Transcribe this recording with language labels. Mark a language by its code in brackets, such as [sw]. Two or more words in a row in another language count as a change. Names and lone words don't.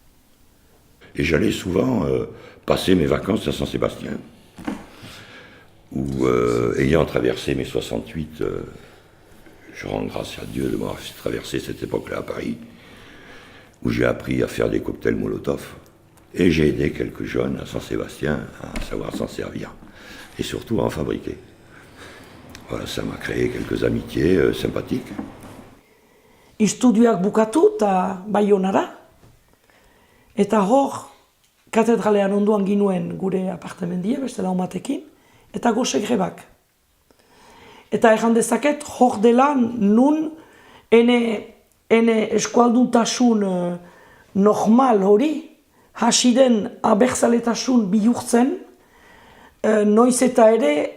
[fr] Et j'allais souvent passer mes vacances à Saint-Sébastien, où, ayant traversé mes 68, je rends grâce à Dieu de m'avoir traversé cette époque-là à Paris, où j'ai appris à faire des cocktails Molotov, et j'ai aidé quelques jeunes à Saint-Sébastien à savoir s'en servir, et surtout à en fabriquer. Voilà, ça m'a créé quelques amitiés sympathiques. [eu] Istudioak bukatu eta Baionara. Eta hor, katedralean onduan ginuen gure apartamendia, beste laumatekin, eta gose grebak. Eta erran dezaket, hor dela nun ene eskualduntasun normal hori, hasi den abertzaletasun bihurtzen, noiz eta ere